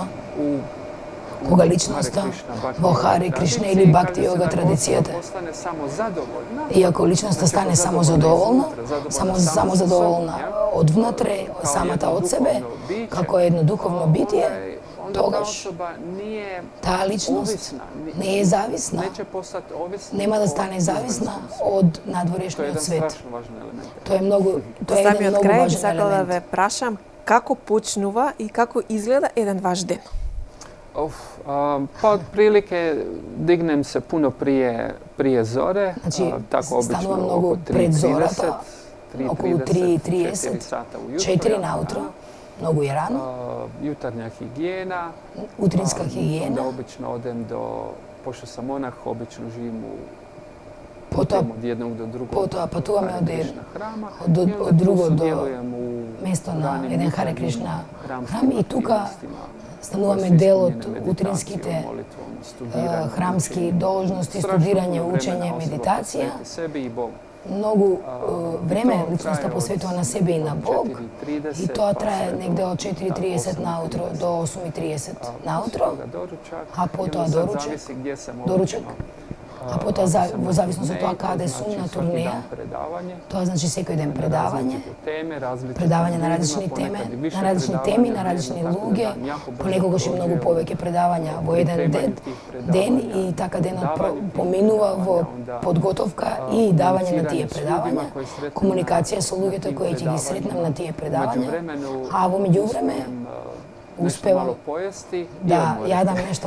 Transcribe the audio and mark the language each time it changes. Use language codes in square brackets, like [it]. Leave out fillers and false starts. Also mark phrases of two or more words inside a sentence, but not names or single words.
[mk] Кога личноста во Харе Кришна или Бхакти йога традицијата, и ако личноста стане само задоволна од внатре, самата од себе, како едно духовно битие, тогаш таа личност не е зависна, нема да стане зависна од надворешниот свет. Тоа е многу, тоа е еден Самиот многу крај би важен сакала да ве елемент. прашам како почнува и како изгледа еден ваш ден? [hr] Pa otprilike dignem se puno prije zore, [mk] Значи, [hr] tako obično [mk] станувам [hr] oko [mk] многу пред [hr] 3:30, [mk] зората, околу 3:30, [hr] 4 sata ujutro. [mk] 4 наутро, многу е рано, [hr] Jutarnja higijena. [mk] утринска [hr] Onda [mk] хигиена, [hr] obično odem pošto sam monah, obično živim [mk] потоа [hr] od jednog do drugog [mk] потоа патуваме [hr] Hare [mk] од [hr] Krishna hrama. [mk] од [hr] I onda [mk] од [hr] tu [mk] друго до [hr] sudjelujem u [mk] место на [hr] ranim [mk] еден Харе [hr] jutarnjim [mk] Кришна [hr] hramskim [mk] храм и тука [hr] aktivnostima [mk] стануваме [hr] koje su [mk] дел од [hr] ispunjene meditacijom, [mk] утринските [hr] molitvom, studiranjem, [mk] храмски [hr] učenjem. [mk] должности, [hr] Strašno [mk] студирање, [hr] puno [mk] учење, [hr] vremena osoba [mk] медитација. [hr] posveti sebi i Bogu. [mk] Многу време [hr] to [mk] личноста [hr] traje [mk] посветува [hr] od [mk] на себе и на Бог. [hr] 4:30 [mk] И тоа [hr] pa [mk] трае [hr] sve do [mk] негде од 4:30 наутро до 8:30 наутро, а потоа доручек, доручек, а потоа во зависност од тоа каде сум на турнеја, тоа значи секој ден предавање на различни теми, на различни луѓе, понекогаш и многу повеќе предавања во еден ден и така денот поминува во подготовка и давање на тие предавања, комуникација со луѓето кои ќе ги сретнам на тие предавања, а во меѓувреме успевам да јадам нешто